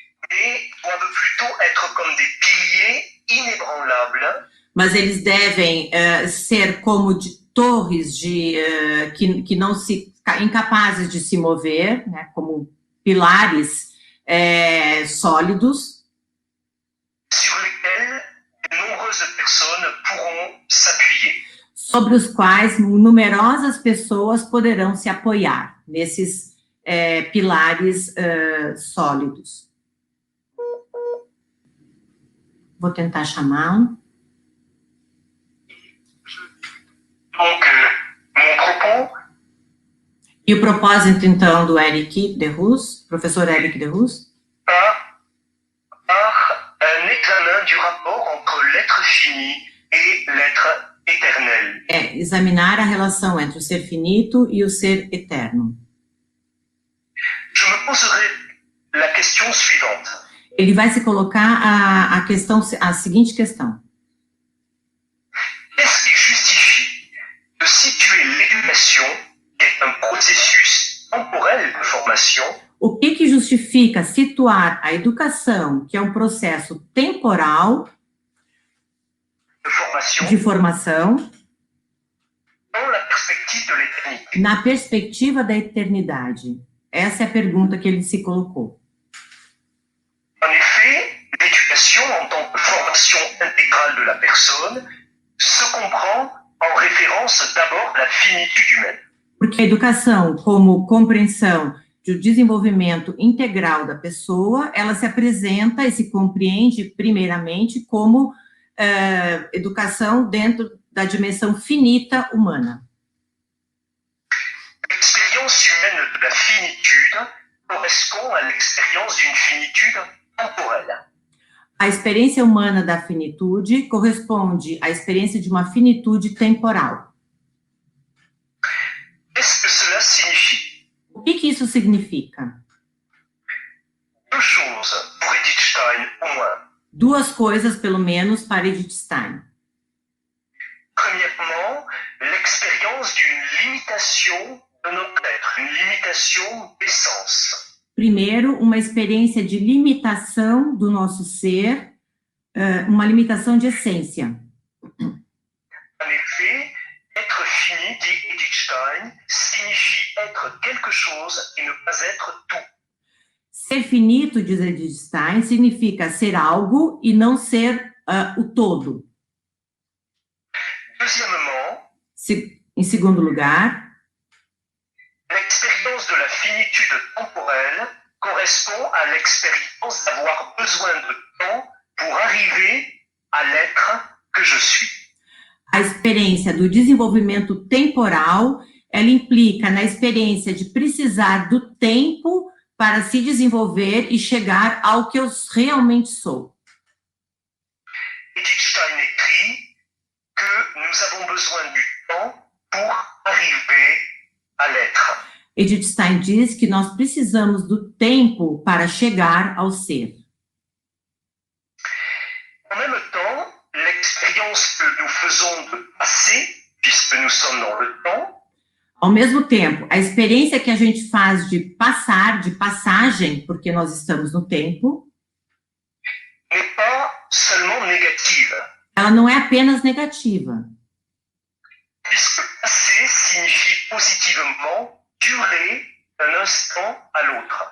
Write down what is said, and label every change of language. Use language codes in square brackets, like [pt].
[fr] Mais doivent plutôt être comme des piliers inébranlables. [pt] Mas eles devem ser como torres que não se incapazes de se mover, né, como pilares sólidos. [fr] Sur lesquels de nombreuses personnes pourront s'appuyer. [pt] Sobre os quais numerosas pessoas poderão se apoiar nesses pilares sólidos. Vou tentar chamá-lo. [fr] Donc, mon propos. [pt] E o propósito, então, do Eric Derus, professor Eric Derus? [fr] Par un examen du rapport entre l'être fini et l'être éternel. [pt] É examinar a relação entre o ser finito e o ser eterno. [fr] Je me poserai la question suivante. [pt] Ele vai se colocar a seguinte questão. [fr] Qu'est-ce qui justifie de situer l'éducation, qui est un processus temporel de formation, [pt] O que justifica situar a educação, que é um processo temporal de formação, [fr] dans la perspective de l'éternité? [pt] na perspectiva da eternidade? Essa é a pergunta que ele se colocou. [fr] En effet, l'éducation en tant que formation intégrale de la personne se comprend en référence d'abord la finitude humaine. [pt] Porque a educação, como compreensão do desenvolvimento integral da pessoa, ela se apresenta e se compreende, primeiramente, como educação dentro da dimensão finita humana. [fr] L'expérience humaine de la finitude correspond à l'expérience d'une finitude temporelle. [pt] A experiência humana da finitude corresponde à experiência de uma finitude temporal. [fr] Qu'est-ce que cela signifie? [pt] O que isso significa? [fr] Deux choses pour Edith Stein au moins. [pt] Duas coisas, pelo menos, para Edith Stein. [fr] Premièrement, l'expérience d'une limitation de notre être, une limitation d'essence. [pt] Primeiro, uma experiência de limitação do nosso ser, uma limitação de essência. [fr] En effet, être fini, dit Edith Stein, signifie être quelque chose et ne pas être tout. [pt] Ser finito, diz Edith Stein, significa ser algo e não ser o todo. [fr] Deuxièmement, [pt] Em segundo lugar, [fr] l'expérience de la finitude temporelle correspond à l'expérience d'avoir besoin de temps pour arriver à l'être que je suis. [pt] a experiência do desenvolvimento temporal, ela implica na experiência de precisar do tempo para se desenvolver e chegar ao que eu realmente sou. [fr] Edith Stein écrit que nous avons besoin du temps pour arriver à l'être. [pt] Edith Stein diz que nós precisamos do tempo para chegar ao ser. [fr] En même temps, l'expérience que nous faisons de passé, puisque nous sommes dans le temps, [pt] Ao mesmo tempo, a experiência que a gente faz de passar, de passagem, porque nós estamos no tempo, [fr] n'est pas seulement négative, [pt] ela não é apenas negativa, [fr] puisque passé signifie positivement durer d'un instant à l'autre.